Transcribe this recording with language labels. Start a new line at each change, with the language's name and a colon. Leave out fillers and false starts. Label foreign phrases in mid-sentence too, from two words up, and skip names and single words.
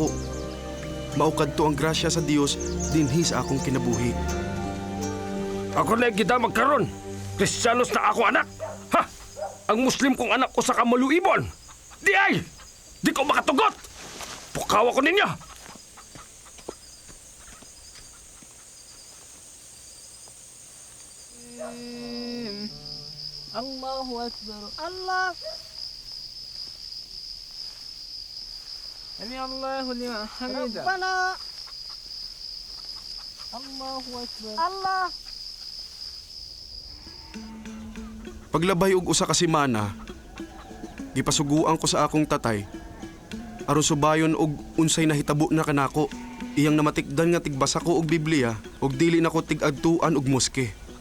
Cebuano: Mao kadto ang grasya sa Dios dinhi sa akong kinabuhi. Ako na kita magkaroon. Kristiyanos na ako anak. Ha? Ang Muslim kong anak ko sa kamaluibon. Di ay! Di ko makatugot! Pukawa ko ninyo!
Arabic: الله أكبر. الله. سمع الله لمن حمده. ربنا. الله أكبر. الله.
Cebuano: Paglabay og usa ka semana, gipasuguan ko sa akong tatay aron subayon og unsay nahitabo na kanako. Iyang namatikdan nga tigbasa ko og Biblia ug dili nako tig-adtuan og moske.